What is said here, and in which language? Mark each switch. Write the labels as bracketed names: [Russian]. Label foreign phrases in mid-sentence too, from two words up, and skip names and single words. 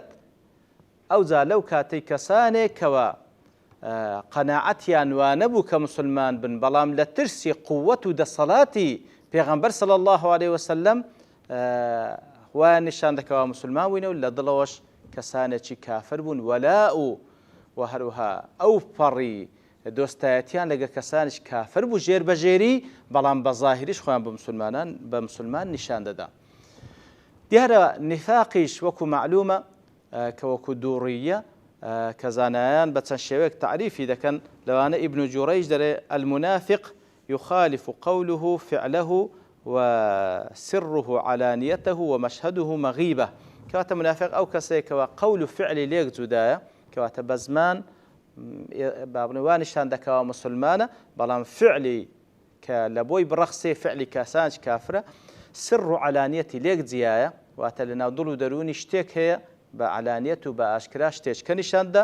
[Central Kurdish] ئەو جا لەو کاتەی کەسانێک کەوە قەناعەتیان وانە بوو کە مسلمان بن، بەڵام لە ترسی قووەت و دەسەڵاتی پێغەمبەر [Arabic] صلی الله عليه وسلم [Central Kurdish] وایان نیشان دەکەوە مسلمان بووینە و لە دڵەوەش کەسانێکی کافر بوون، وەلا و هەروەها ئەو پەڕی دۆستایەتیان لەگە کەسانش کافر بوو ژێر بەژێری، بەڵام بە ظاهریش خۆیان بە مسلمان نیشان دەدا. دیارە نیفاقیش وەکو معلومە کە وەکو دووڕیە کە زانایان بە چەند شێوەیەک تعریفی دەکەن، لەوانە ئیبن جوڕەیج دەڵێ [Arabic] المنافق يخالف قوله فعله وسره علانيته ومشهده مغيبة. [Central Kurdish] کەواتە منافق ئەو کەسێکەوە قەول و فعلی لێک جودایە، کەواتە بە زمان بابنوانیشان دەکەوە مسلمانە، بەڵام فعلی کە لە بۆی بڕەخسێ فعلی کەسانش کافرە، سر و علانیەتی لێک جیایە، واتە لە ناو دڵ و دەرونی شتێک هەیە بە عەلانیەت و بە ئاشکرا شتێچکە نیشاندا